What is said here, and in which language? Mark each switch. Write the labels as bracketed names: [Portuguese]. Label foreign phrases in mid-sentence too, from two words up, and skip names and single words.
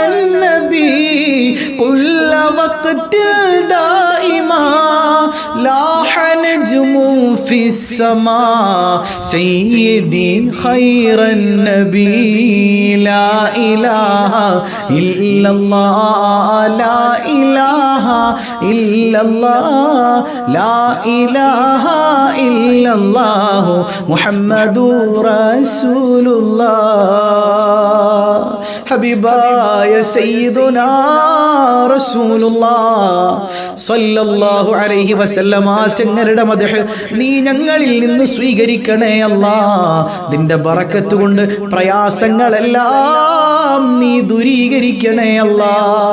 [Arabic] النبي كل وقت دائما لاح نجم في السماء سيدي خير النبي لا إله إلا الله لا إله إلا الله لا إله إلا الله محمد رسول الله [Malayalam] ഹബീബായ [Arabic] سيدنا رسول الله صلى الله عليه وسلم [Malayalam] തങ്ങളുടെ മദ്ഹ് നീ ഞങ്ങളിൽ നിന്ന് സ്വീകരിക്കണേ അല്ലാഹ്. നിന്റെ ബറക്കത്ത് കൊണ്ട് പ്രയാസങ്ങളെല്ലാം നീ ദൂരീകരിക്കണേ അല്ലാഹ്.